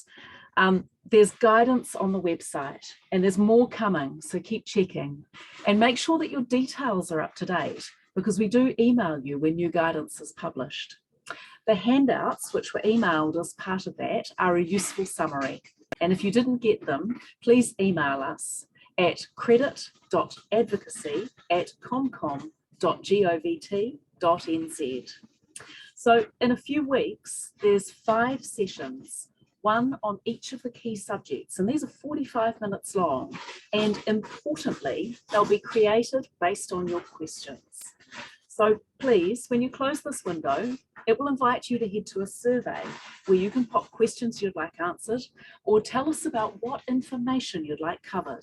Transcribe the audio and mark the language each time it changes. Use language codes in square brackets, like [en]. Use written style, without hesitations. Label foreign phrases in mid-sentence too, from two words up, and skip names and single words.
[en] There's guidance on the website and there's more coming, so keep checking and make sure that your details are up to date, because we do email you when new guidance is published. The handouts, which were emailed as part of that, are a useful summary. And if you didn't get them, please email us at credit.advocacy@comcom.govt.nz. So in a few weeks, there's 5 sessions, one on each of the key subjects, and these are 45 minutes long. And importantly, they'll be created based on your questions. So please, when you close this window, it will invite you to head to a survey where you can pop questions you'd like answered or tell us about what information you'd like covered.